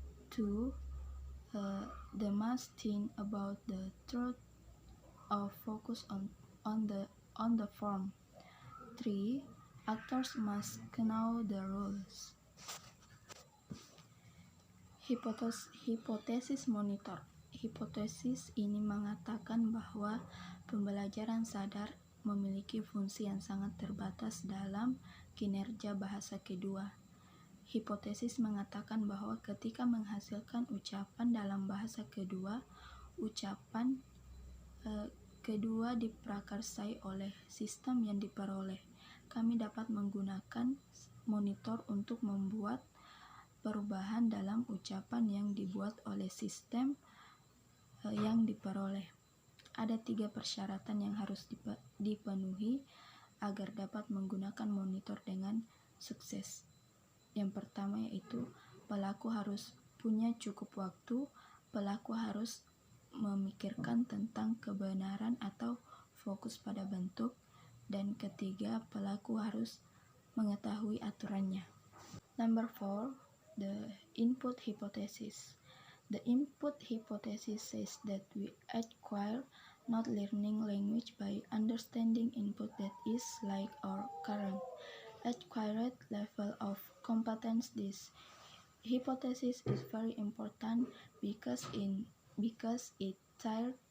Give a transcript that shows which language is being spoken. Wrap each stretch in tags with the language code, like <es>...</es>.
<en>2, they must think about the truth or focus on the form. 3, actors must know the rules.</en> <id>Hipotesis monitor. Hipotesis ini mengatakan bahwa pembelajaran sadar memiliki fungsi yang sangat terbatas dalam kinerja bahasa kedua. Hipotesis mengatakan bahwa ketika menghasilkan ucapan dalam bahasa kedua, ucapan kedua diprakarsai oleh sistem yang diperoleh. Kami dapat menggunakan monitor untuk membuat perubahan dalam ucapan yang dibuat oleh sistem yang diperoleh. Ada 3 persyaratan yang harus dipenuhi agar dapat menggunakan monitor dengan sukses. Yang pertama yaitu pelaku harus punya cukup waktu, pelaku harus memikirkan tentang kebenaran atau fokus pada bentuk, dan ketiga, pelaku harus mengetahui aturannya.</id> <en>Number 4, the input hypothesis. The input hypothesis says that we acquire not learning language by understanding input that is like our current acquired level of competence. This hypothesis is very important because it tries</en>